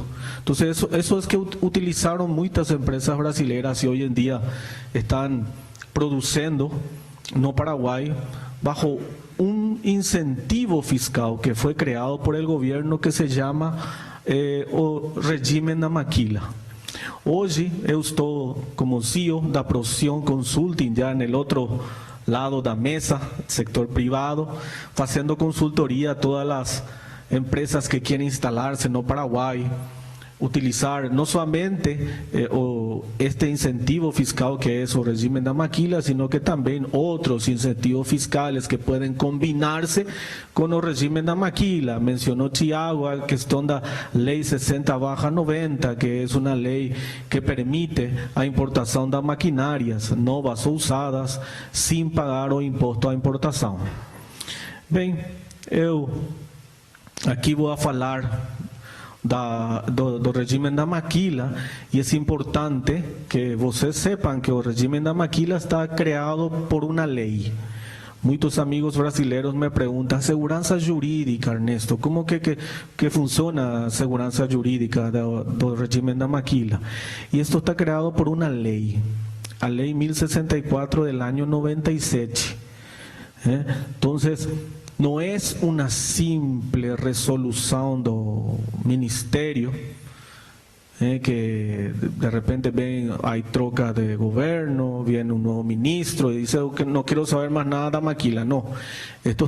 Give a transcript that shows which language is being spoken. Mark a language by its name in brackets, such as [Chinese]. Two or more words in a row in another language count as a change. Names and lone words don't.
[Spanish] Entonces, eso es que utilizaron muchas empresas brasileñas y hoy en día están produciendo no Paraguay bajo un incentivo fiscal que fue creado por el gobierno que se llama [Portuguese] o régimen da Maquila. Hoje eu estou como CEO da Procion Consulting, já no outro lado da mesa, sector privado, fazendo consultoria a todas as empresas que querem instalar-se no Paraguai, [Spanish] utilizar no solamente este incentivo fiscal que es el régimen de Maquila, sino que también otros incentivos fiscales que pueden combinarse con el régimen de Maquila. Mencionó Thiago a cuestión de ley 60/90, que es una ley que permite a importación de maquinarias novas o usadas sin pagar o imposto a importación. [Portuguese] Bem, eu aqui vou falar do regime da Maquila, e é importante que vocês sepam que o regime da Maquila está criado por uma lei. Muitos amigos brasileiros me perguntam: segurança jurídica, Ernesto, como que funciona a segurança jurídica do regime da Maquila? E isto está criado por uma lei, a lei 1064 [Spanish] del año 97. Entonces, no es una simple resolución do ministerio que de repente ven, hay troca de gobierno, viene un nuevo ministro y dice que no quiero saber más nada de Maquila.